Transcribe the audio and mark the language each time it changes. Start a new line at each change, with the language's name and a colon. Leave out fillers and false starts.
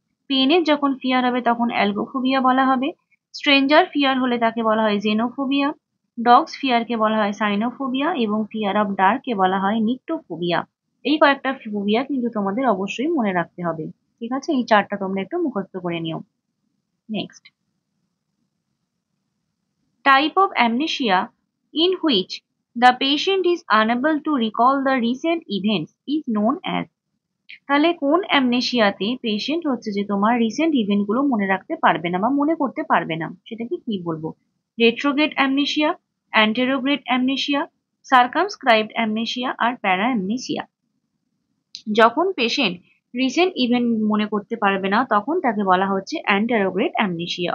Bangla: পেনের যখন ফিয়ার হবে তখন অ্যালগোফোবিয়া বলা হবে। স্ট্রেঞ্জার ফিয়ার হলে তাকে বলা হয় জেনোফোবিয়া। ডগস ফিয়ারকে বলা হয় সাইনোফোবিয়া এবং ফিয়ার অফ ডার্ককে বলা হয় নিক্টোফোবিয়া। এই কয়েকটা ফোবিয়া কিন্তু তোমাদের অবশ্যই মনে রাখতে হবে। ঠিক আছে, এই চারটা তোমরা একটু মুখস্থ করে নিও।
English: Next, type of amnesia in which the patient is unable to recall the recent events is known as।
Bangla: তাহলে কোন অ্যামনেশিয়াতে পেশেন্ট হচ্ছে যে তোমার রিসেন্ট ইভেন্ট গুলো মনে রাখতে পারবে না বা মনে করতে পারবে না, সেটাকে কি বলবো? রেট্রোগ্রেড অ্যামনেশিয়া, অ্যান্টেরোগ্রেড অ্যামনেশিয়া, সার্কামস্ক্রাইবড অ্যামনেশিয়া আর প্যারা অ্যামনেশিয়া। যখন পেশেন্ট রিসেন্ট ইভেন্ট মনে করতে পারবে না তখন তাকে বলা হচ্ছে অ্যান্টেরোগ্রেড অ্যামনেশিয়া।